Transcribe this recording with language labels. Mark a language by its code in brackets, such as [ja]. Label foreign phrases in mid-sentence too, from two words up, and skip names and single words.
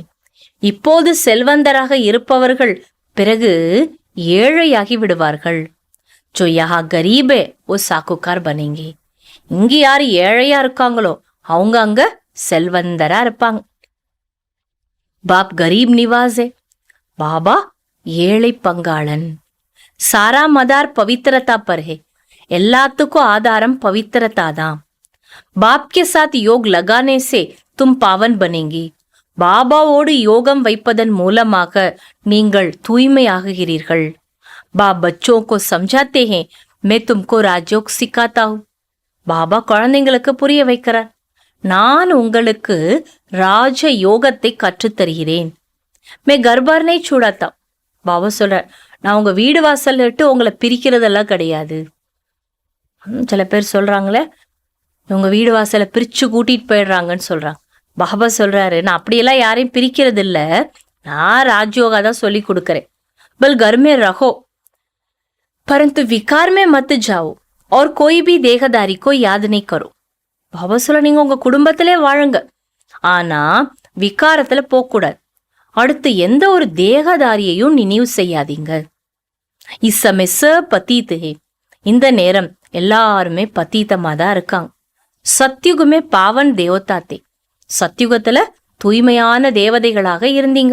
[ta] இப்போது செல்வந்தராக இருப்பவர்கள் பிறகு ஏழையாகி விடுவார்கள். [hi] जो यहाँ गरीब है वो साकुकार बनेंगे. [ta] இங்க யாரு ஏழையா இருக்காங்களோ அவங்க அங்க செல்வந்தரா இருப்பாங்க. [hi] बाप गरीब निवाज़ है, [ta] பாபா ஏழை பங்காளன். [hi] सारा मदार पवित्रता पर है. [ta] எல்லாத்துக்கும் ஆதாரம் பவித்திரதா தான். [hi] बाप के साथ योग लगाने से तुम पावन बनेंगी. [ta] பாபாவோடு யோகம் வைப்பதன் மூலமாக நீங்கள் தூய்மையாகுகிறீர்கள். [hi] बाप बच्चों को समझाते हैं मैं तुमको राजयोग सिखाता हूं. [ta] பாபா குழந்தைங்களுக்கு புரிய வைக்கிறார், நான் உங்களுக்கு ராஜ யோகத்தை கற்றுத்தருகிறேன். [hi] मैं घरबार नहीं छुड़ाता. [ta] பாபா சொல்ற, நான் உங்க வீடு வாசல் விட்டு உங்களை பிரிக்கிறதெல்லாம் கிடையாது. சில பேர் சொல்றாங்களே, இவங்க வீடு வாசலை பிரிச்சு கூட்டிட்டு போயிடுறாங்கன்னு சொல்றாங்க. பாபா சொல்றாரு, நான் அப்படியெல்லாம் யாரையும் பிரிக்கிறது இல்ல, நான் ராஜயோகா தான் சொல்லி கொடுக்கறேன். [hi] பல் घर में रहो परंतु विकार में मत जाओ और कोई भी देहदारी को याद नहीं करो. [ta] பாபா சொல்ல, நீங்க உங்க குடும்பத்திலே வாழுங்க, ஆனா விகாரத்துல போகக்கூடாது. அடுத்து எந்த ஒரு தேகதாரியையும் நினைவு செய்யாதீங்க. [hi] इस समय पतित, [ta] இந்த நேரம் எல்லாருமே பத்தீத்தமா தான் இருக்காங்க. [hi] सतयुग में पावन देवता थे, [ta] சத்யுகத்துல தூய்மையான தேவதைகளாக இருந்தீங்க.